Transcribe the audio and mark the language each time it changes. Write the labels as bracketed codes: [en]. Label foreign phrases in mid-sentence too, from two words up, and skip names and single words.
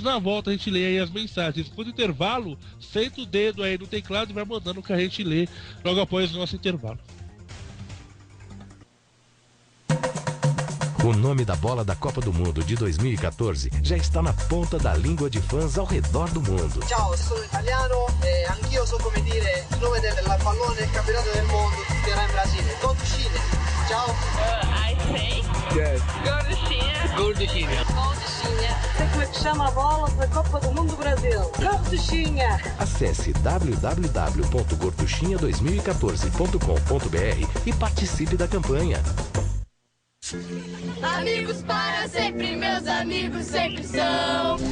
[pt] Na volta a gente lê aí as mensagens. Depois do intervalo, senta o dedo aí no teclado e vai mandando que a gente lê logo após o nosso intervalo. O nome da bola da Copa do Mundo de 2014 já está na ponta da língua de fãs ao redor do mundo. [it] Ciao, sono italiano e anch'io so come dire il nome del pallone del campionato del mondo che era in Brasile. Gorduchinha. Ciao. [en] I say. Yes. [pt] Gorduchinha. Gorduchinha. Gorduchinha. Sei como é que chama a bola da Copa do Mundo do Brasil. Gorduchinha. Acesse www.gorduchinha2014.com.br e participe da campanha. Amigos para sempre, meus amigos sempre são.